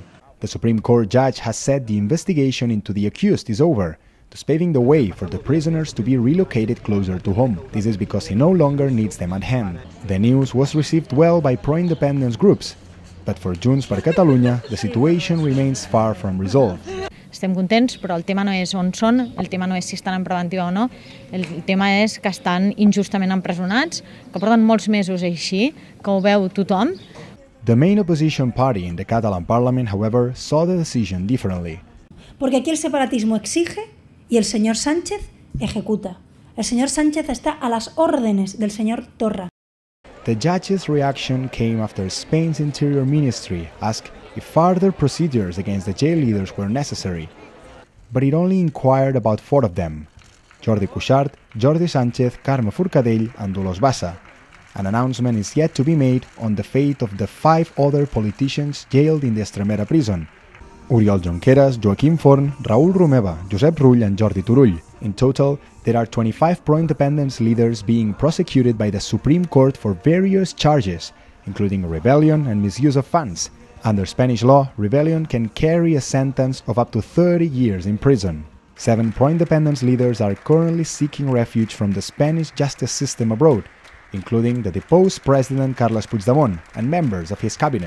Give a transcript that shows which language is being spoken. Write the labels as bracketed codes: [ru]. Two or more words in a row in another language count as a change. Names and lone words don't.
[en] The Supreme Court judge has said the investigation into the accused is over, thus paving the way for the prisoners to be relocated closer to home. This is because he no longer needs them at hand. The news was received well by pro-independence groups, but for Junts per Catalunya, the situation remains far from resolved. [ca] Estem contents, però el tema no és on són, el tema no és si estan en preventiva o no, el tema és que estan injustament empresonats, que porten molts mesos així, que ho veu tothom. The main opposition party in the Catalan parliament, however, saw the decision differently. [es] Porque aquí el separatismo exige y el señor Sánchez ejecuta. El señor Sánchez está a las órdenes del señor Torra. [en] The judge's reaction came after Spain's Interior Ministry asked if further procedures against the jail leaders were necessary, but it only inquired about 4 of them: Jordi Cuixart, Jordi Sánchez, Carme Forcadell and Dolors Bassa. An announcement is yet to be made on the fate of the 5 other politicians jailed in the Extremera prison: Oriol Junqueras, Joaquim Forn, Raül Romeva, Josep Rull and Jordi Turull. In total, there are 25 pro-independence leaders being prosecuted by the Supreme Court for various charges, including rebellion and misuse of funds. Under Spanish law, rebellion can carry a sentence of up to 30 years in prison. 7 pro-independence leaders are currently seeking refuge from the Spanish justice system abroad, including the deposed President Carles Puigdemont and members of his cabinet.